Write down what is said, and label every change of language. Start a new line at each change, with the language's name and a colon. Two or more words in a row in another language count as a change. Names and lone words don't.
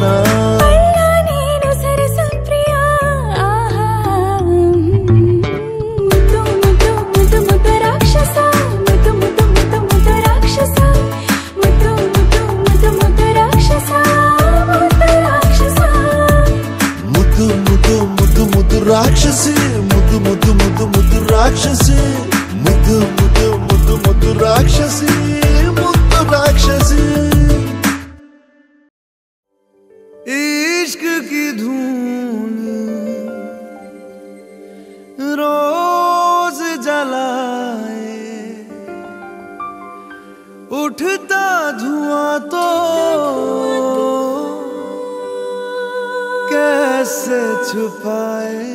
Kannada: ನೀನು ಸರಸ ಪ್ರಿಯ, ಮುದ್ದು ಮುದ್ದು ಮುದ್ದು ಮುದ್ದು ರಾಕ್ಷಸ, ಮುದ್ದು ಮುದ್ದು ಮುದ್ದು ಮುದ್ದು ರಾಕ್ಷಸ, ಮುದ್ದು ಮುದ್ದು ಮುದ್ದು ಮುದ್ದು ರಾಕ್ಷಸ, ಮುದ್ದು ರಾಕ್ಷಸ. ಮುದ್ದು ಮುದ್ದು ಮುದ್ದು ಮುದ್ದು ರಾಕ್ಷಸಿ, ಮುದ್ದು ಮುದ್ದು ಮುದ್ದು ಮುದ್ದು ರಾಕ್ಷಸಿ, ಮುದ್ದು ಮುದ್ದು ಮುದ್ದು ಮುದ್ದು ರಾಕ್ಷಸಿ, ಮುದ್ದು ರಾಕ್ಷಸಿ.
Hindi: इश्क की धून रोज जलाए, उठता धुआं तो कैसे छुपाए.